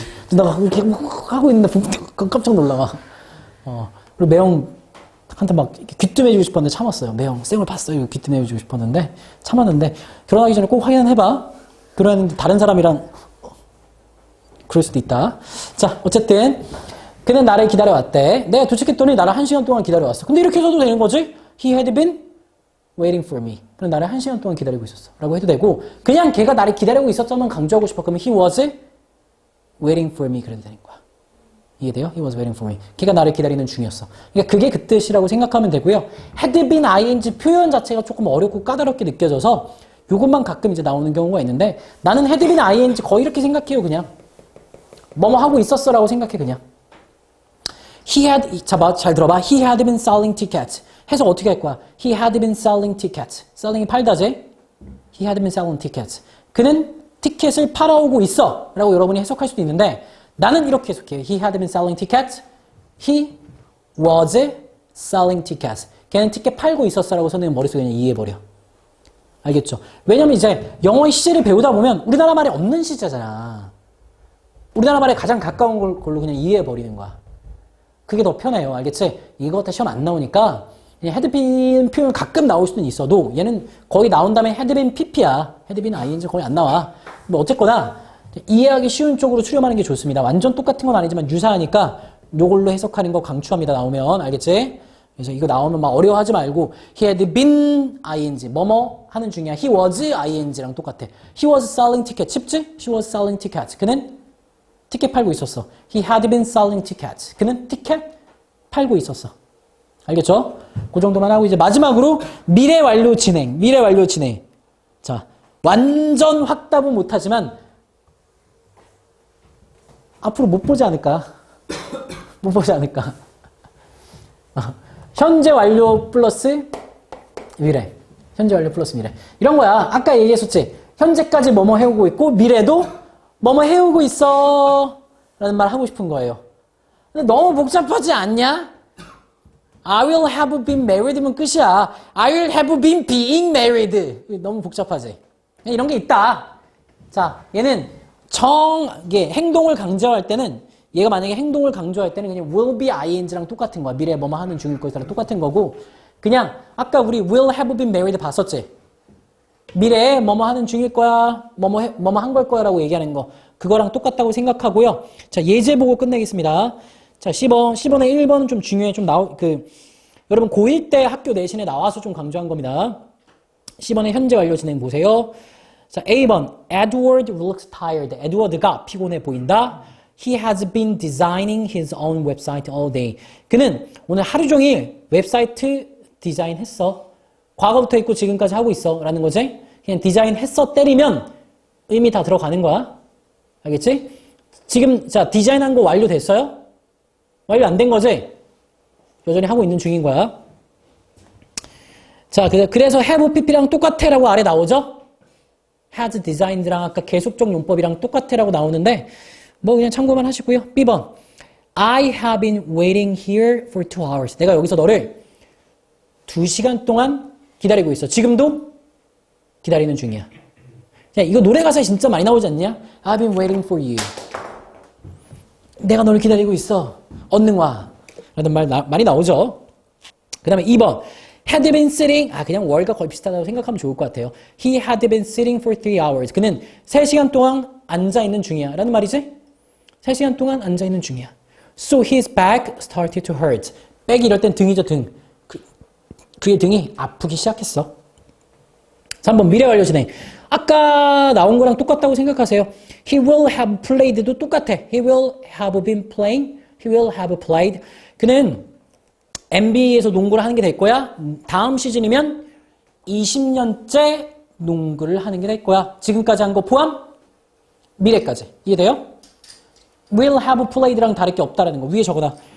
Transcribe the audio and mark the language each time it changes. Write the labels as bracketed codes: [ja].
[ko] 누나가 이렇게 하고 있는데 깜짝 놀라. 그리고 매형한테 막 귀뜸해주고 싶었는데 참았어요. 매형 쌩을 봤어요. 귀뜸해주고 싶었는데 참았는데 결혼하기 전에 꼭 확인해봐. 결혼했는데 다른 사람이랑 그럴 수도 있다. 자, 어쨌든 그는 나를 기다려왔대. 내가 도착했더니 나를 1시간 동안 기다려왔어. 근데 이렇게 해도 되는 거지? [en] He had been waiting for me. [ko] 그럼 나를 1시간 동안 기다리고 있었어. 라고 해도 되고, 그냥 걔가 나를 기다리고 있었다면 강조하고 싶어. 그러면 [en] he was waiting for me. [ko] 그래도 되는 거야. 이해돼요? [en] He was waiting for me. [ko] 걔가 나를 기다리는 중이었어. 그러니까 그게 그 뜻이라고 생각하면 되고요. had been ing 표현 자체가 조금 어렵고 까다롭게 느껴져서 요것만 가끔 이제 나오는 경우가 있는데 나는 had been ing 거의 이렇게 생각해요. 그냥 뭐뭐 하고 있었어 라고 생각해 그냥. [en] He had, [ko] 잘 들어봐. [en] He had been selling tickets. [ko] 해석 어떻게 할 거야? [en] He had been selling tickets. [ko] selling이 팔다지? [en] He had been selling tickets. [ko] 그는 티켓을 팔아오고 있어 라고 여러분이 해석할 수도 있는데 나는 이렇게 해석해요. [en] He had been selling tickets. He was selling tickets. [ko] 걔는 티켓 팔고 있었어 라고 선생님 머릿속에 그냥 이해해버려. 알겠죠? 왜냐면 이제 영어의 시제를 배우다 보면 우리나라 말에 없는 시제잖아. 우리나라 말에 가장 가까운 걸로 그냥 이해해버리는 거야. 그게 더 편해요. 알겠지? 이거 다 시험 안 나오니까 had been 표현 가끔 나올 수는 있어도 얘는 거의 나온 다음에 had been pp야. had been ing 거의 안 나와. 뭐 어쨌거나 이해하기 쉬운 쪽으로 추려하는 게 좋습니다. 완전 똑같은 건 아니지만 유사하니까 요걸로 해석하는 거 강추합니다. 나오면. 알겠지? 그래서 이거 나오면 막 어려워하지 말고 he had been ing 뭐뭐 하는 중이야. he was ing랑 똑같아. [en] he was selling tickets. [ko] 쉽지? [en] she was selling tickets. [ko] 그는 티켓 팔고 있었어. [en] he had been selling tickets. [ko] 그는 티켓 팔고 있었어. 알겠죠? 그 정도만 하고 이제 마지막으로 미래 완료 진행. 미래 완료 진행. 자, 완전 확답은 못하지만 앞으로 못 보지 않을까? 못 보지 않을까? 현재 완료 플러스 미래. 현재 완료 플러스 미래. 이런 거야. 아까 얘기했었지. 현재까지 뭐뭐 해오고 있고 미래도 뭐뭐 해오고 있어 라는 말 하고 싶은 거예요. 근데 너무 복잡하지 않냐? [en] I will have been married면 [ko] 끝이야. [en] I will have been being married. [ko] 너무 복잡하지? 이런 게 있다. 자, 얘는 이게 행동을 강조할 때는 얘가 만약에 행동을 강조할 때는 그냥 will be ing랑 똑같은 거야. 미래에 뭐뭐 하는 중일 것이랑 똑같은 거고 그냥 아까 우리 will have been married 봤었지? 미래에 뭐뭐 하는 중일 거야. 뭐뭐 한 걸 거야 라고 얘기하는 거. 그거랑 똑같다고 생각하고요. 자, 예제 보고 끝내겠습니다. 자, 10번. 10번에 1번은 좀 중요해. 여러분 고1 때 학교 내신에 나와서 좀 강조한 겁니다. 10번에 현재 완료 진행 보세요. 자, A번. [en] Edward looks tired. [ko] 에드워드가 피곤해 보인다. [en] He has been designing his own website all day. [ko] 그는 오늘 하루 종일 웹사이트 디자인했어. 과거부터 있고 지금까지 하고 있어. 라는 거지. 그냥 디자인했어 때리면 의미 다 들어가는 거야. 알겠지? 지금 자 디자인한 거 완료됐어요? 완료 안 된 거지? 여전히 하고 있는 중인 거야. 자, 그래서 have pp랑 똑같아 라고 아래 나오죠? has designed랑 아까 계속적 용법이랑 똑같아 라고 나오는데 뭐 그냥 참고만 하시고요. B번. [en] I have been waiting here for 2 hours. [ko] 내가 여기서 너를 2시간 동안 기다리고 있어. 지금도 기다리는 중이야. 야, 이거 노래 가사에 진짜 많이 나오지 않냐? [en] I've been waiting for you. [ko] 내가 너를 기다리고 있어. 얼른 와. 라는 말 많이 나오죠. 그 다음에 2번. had been sitting. 그냥 월과 거의 비슷하다고 생각하면 좋을 것 같아요. [en] He had been sitting for 3 hours. [ko] 그는 3시간 동안 앉아있는 중이야. 라는 말이지? 3시간 동안 앉아있는 중이야. [en] So his back started to hurt. [ko] 백이 이럴 땐 등이죠, 등. 그의 등이 아프기 시작했어. 3번 미래 완료 진행. 아까 나온 거랑 똑같다고 생각하세요. [en] He will have played도 [ko] 똑같아. [en] He will have been playing. He will have played. [ko] 그는 NBA에서 농구를 하는 게 될 거야. 다음 시즌이면 20년째 농구를 하는 게 될 거야. 지금까지 한 거 포함? 미래까지. 이해돼요? will have played랑 다를 게 없다라는 거. 위에 적어놔.